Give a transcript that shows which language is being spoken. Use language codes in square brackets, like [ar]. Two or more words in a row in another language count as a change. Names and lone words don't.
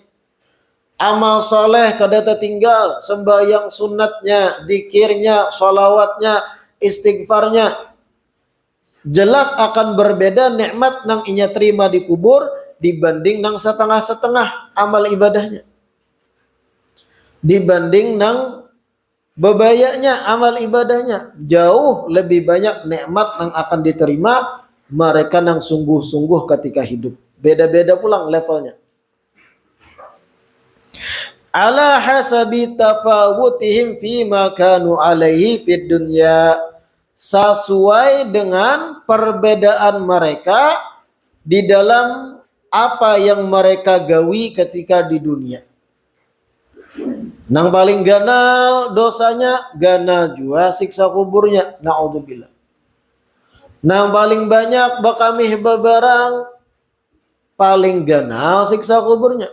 [id] Amal soleh kada tertinggal, sembahyang sunatnya, zikirnya, sholawatnya, istighfarnya. [bjn] Jelas akan berbeda nikmat nang inya terima di kubur dibanding nang setengah-setengah amal ibadahnya. [id] Dibanding nang bebayanya amal ibadahnya jauh lebih banyak nikmat yang akan diterima mereka yang sungguh-sungguh ketika hidup. [bjn] Beda-beda pulang levelnya. [ar] على حسب تفاوتهم فيما كانوا عليه في الدنيا. [id] Sesuai dengan perbedaan mereka di dalam apa yang mereka gawi ketika di dunia. [bjn] Nang paling ganal dosanya, ganal juga siksa kuburnya. Na'udzubillah. Nang paling banyak bakamih bebarang, paling ganal siksa kuburnya.